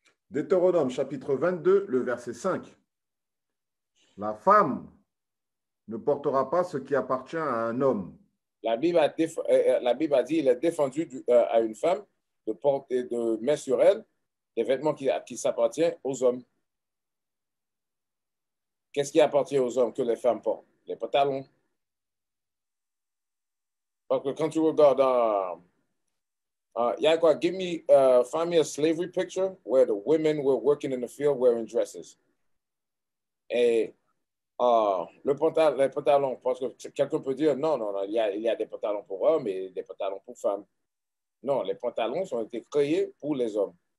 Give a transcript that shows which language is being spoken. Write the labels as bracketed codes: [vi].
[fr] Deutéronome chapitre 22, le verset 5. La femme ne portera pas ce qui appartient à un homme. La Bible a dit il est défendu à une femme de porter, de mettre sur elle des vêtements qui s'appartiennent aux hommes. Qu'est-ce qui appartient aux hommes que les femmes portent? Les pantalons. Parce que quand tu regardes [en] find me a slavery picture where the women were working in the field wearing dresses. [fr] Et les pantalons, parce que quelqu'un peut dire, non, il y a des pantalons pour hommes et des pantalons pour femmes. Non, les pantalons ont été créés pour les hommes.